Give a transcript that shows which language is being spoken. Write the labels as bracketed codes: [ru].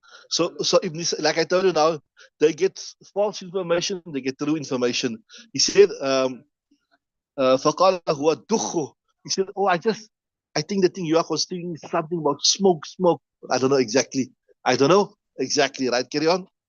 [en] So Ibn, like I told you now, they get false information, they get true information. He said, [ar] فَقَالَ هُوَ الدُّخُّ. [en] He said, oh, I think the thing you are considering is something about smoke. I don't know exactly. I don't know exactly, right? Carry on.